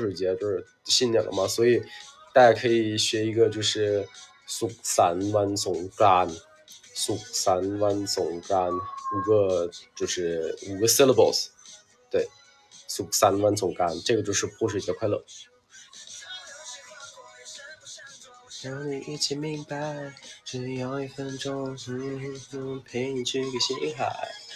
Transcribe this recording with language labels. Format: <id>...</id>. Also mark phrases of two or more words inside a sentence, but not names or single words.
<zh>水节，就是新年了嘛，所以大家可以学一个就是</zh> <th>สุขสันต์วันสงกรานต์สุขสันต์วันสงกรานต์</th> <zh>5个 syllables， 对，</zh> <th>สุขสันต์วันสงกรานต์</th> <zh>这个就是泼水节快乐。让你一起明白，只要1分钟，陪你去个星海。</zh>